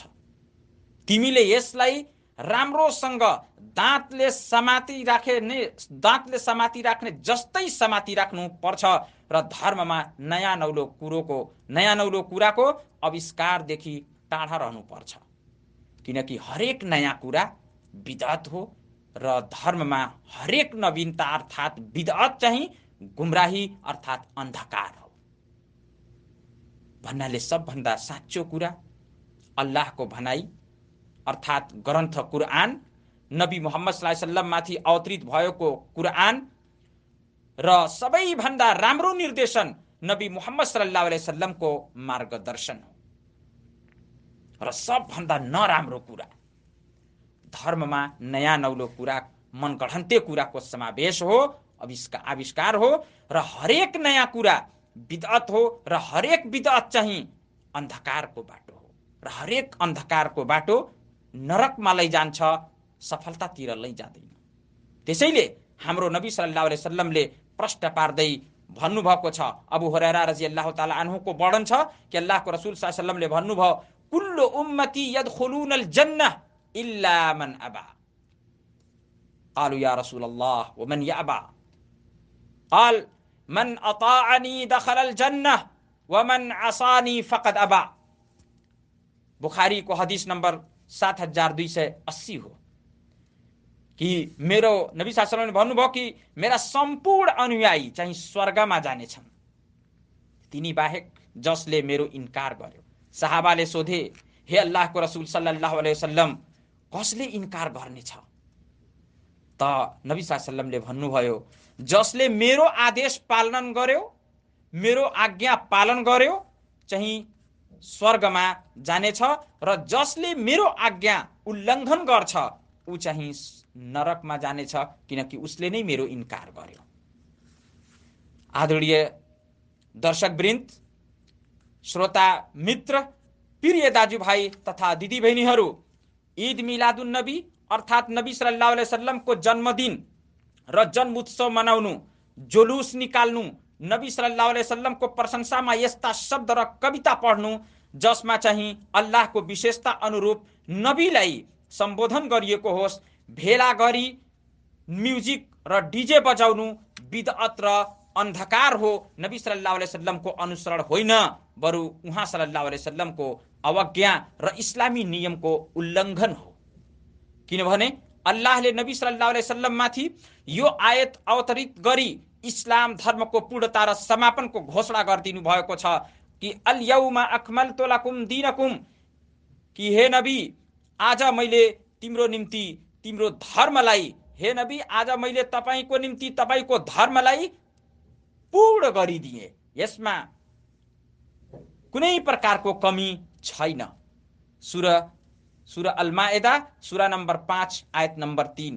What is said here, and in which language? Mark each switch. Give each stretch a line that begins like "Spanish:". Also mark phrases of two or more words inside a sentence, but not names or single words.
Nepali: तिमीले यसलाई राम्रोसँग दाँतले समाती राख्ने जस्तै समाती राख्नु पर्छ र धर्ममा नयाँ नौलो कुराको आविष्कारदेखि टाढा रहनु पर्छ, किनकि हरेक नयाँ कुरा बिदअत हो र धर्ममा हरेक नवीनता अर्थात् बिदअत चाहिँ गुमराही अर्थात् अन्धकार हो। भन्नाले सबभन्दा साँचो कुरा अल्लाहको भनाई अर्थात् ग्रन्थ कुरआन, नबी मुहम्मद
Arabic: صلى الله عليه وسلم
Nepali: माथि अवतरित भएको कुरआन र सबैभन्दा राम्रो निर्देशन नबी मुहम्मद
Arabic: صلى الله عليه وسلم
Nepali: मार्गदर्शन हो। र सबभन्दा नराम्रो कुरा धर्ममा नयाँ नौलो कुरा, मनगढन्ते कुराको समावेश हो, आविष्कार हो र हरेक नयाँ कुरा बिदअत हो र हरेक बिदअत चाहिँ अन्धकारको बाटो हो र हरेक अन्धकारको बाटो नरकमा लैजान्छ, सफलतातिर लैजाँदैन। त्यसैले हाम्रो नबी
Arabic: صلى الله عليه وسلم
Nepali: प्रश्न पार्दै भन्नुभएको छ, अबू हुरैरा
Arabic: رضي الله تعالى عنه
Nepali: वर्णन छ कि अल्लाहको रसूल
Arabic: صلى الله عليه وسلم
Nepali: भन्नुभयो,
Arabic: كل أمتي يدخلون الجنة إلا من أبى. قالوا يا رسول الله ومن يأبى? قال من أطاعني دخل الجنة ومن عصاني فقد أبى.
Nepali: बुखारी को हदीस नंबर 7280 हो कि मेरो नबी
Arabic: صلى الله عليه وسلم
Nepali: भन्नुभयो कि मेरा सम्पूर्ण अनुयायी चाहिँ स्वर्गमा जानेछन्, तिनी बाहेक जसले मेरो इन्कार गर्यो। सहाबाले सोधे, हे अल्लाहको रसूल
Arabic: صلى الله عليه وسلم,
Nepali: कसले इन्कार गर्नेछ? त नबी
Arabic: صلى الله عليه وسلم
Nepali: भन्नुभयो, जसले मेरो आदेश पालन गर्यो, मेरो आज्ञा पालन गर्यो चाहिँ स्वर्गमा जानेछ र जसले मेरो आज्ञा उल्लङ्घन गर्छ ऊ चाहिँ नरकमा जानेछ, किनकि उसले नै मेरो इन्कार गर्यो। आदरणीय दर्शकवृन्द, श्रोता मित्र, प्रिय दाजुभाइ तथा दिदीबहिनीहरू,
Arabic: عيد ميلاد النبي
Nepali: अर्थात् नबी
Arabic: صلى الله عليه وسلم
Nepali: जन्मदिन र जन्म उत्सव मनाउनु, जुलुस निकाल्नु, नबी
Arabic: صلى الله عليه وسلم
Nepali: प्रशंसामा यस्ता शब्द र कविता पढ्नु जसमा चाहिँ अल्लाहको विशेषता अनुरूप नबीलाई सम्बोधन गरिएको होस्, भेला गरी म्युजिक र डीजे बजाउनु बिदअत र अन्धकार हो। नबी
Arabic: صلى الله عليه وسلم
Nepali: अनुसरण होइन, बरु उहाँ
Arabic: صلى الله عليه وسلم
Nepali: अवज्ञा र इस्लामी नियमको उल्लङ्घन हो। किनभने अल्लाहले नबी
Arabic: صلى الله عليه وسلم
Nepali: माथि यो आयत अवतरित गरी इस्लाम धर्मको पूर्णता र समापनको घोषणा गरिदिनु भएको छ कि
Arabic: اليوم أكملت لكم دينكم,
Nepali: कि हे नबी आज मैले तिम्रो निम्ति तिम्रो धर्मलाई, हे नबी आज मैले तपाईको निम्ति तपाईको धर्मलाई पूर्ण गरिदिए, यसमा कुनै प्रकारको कमी छैन। सूरा अल माइदा सूरा नम्बर 5 आयत नम्बर 3।